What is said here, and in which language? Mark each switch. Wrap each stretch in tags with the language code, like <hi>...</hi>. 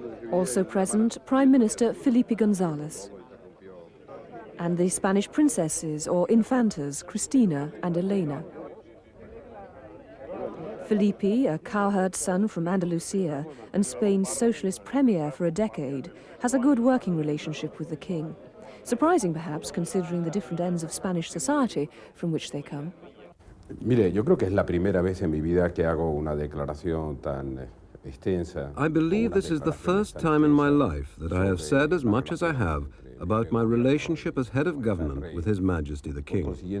<en>Also present, Prime Minister Felipe González, and the Spanish princesses, or infantas, Cristina and Elena. Felipe, a cowherd son from Andalusia and Spain's socialist premier for a decade, has a good working relationship with the king. Surprising, perhaps, considering the different ends of Spanish society from which they come.</en> <es>Mire, yo creo que es la primera vez en mi vida que hago una declaración tan extensa.</es> <en>I believe this is the first time in my life that I have said as much as I have about my relationship as head of government with His Majesty the King.</en>